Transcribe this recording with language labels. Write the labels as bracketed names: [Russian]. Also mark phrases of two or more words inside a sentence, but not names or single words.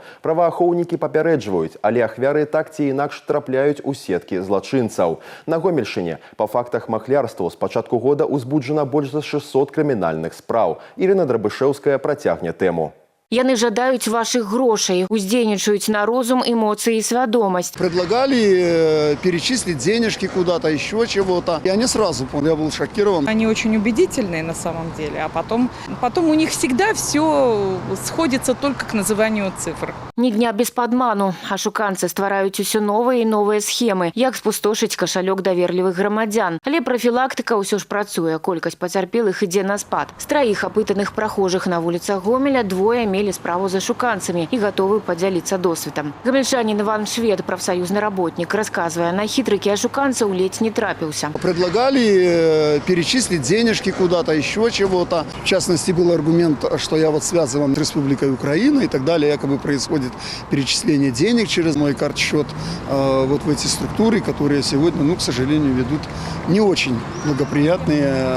[Belarusian] Праваахоўнікі папярэджваюць, але ахвяры так ці інакш трапляюць у сеткі злачынцаў. На Гомельшыне па фактах махлярстваў з пачатку года узбуджана больш за 600 крымінальных спраў. Ірына Драбышэўская працягне тэму. Яны жадаюць ваших грошей, уздзейнічаюць на розум, эмоции и свядомость. [Russian] Предлагали перечислить денежки куда-то, еще чего-то. Я не сразу понял, я был шокирован. Они очень убедительные на самом деле, а потом у них всегда все сходится только к называнию цифр. [Belarusian] Ні дня без падману. Ашуканцы ствараюць усё новыя і новыя схемы, як спустошыць кашалёк даверлівых грамадзян. Але прафілактыка ўсё ж працуе, колькасць пацярпелых ідзе на спад. З траіх апытаных прахожых на вуліцах Гомеля двое мелі справу з ашуканцамі і гатовы падзяліцца досведам. Гамельчанін Іван Швед, прафсаюзны работнік, расказвае, на хітрыкі ашуканцаў ледзь не трапіўся. [Russian] Предлагали перечислить денежки куда-то, еще чего-то. В частности, был аргумент, что я вот связыван с Республикой Украина и так далее. Якобы происходит перечисление денег через мой карт-счет вот в эти структуры, которые сегодня, к сожалению, ведут не очень благоприятные моменты и вопросы.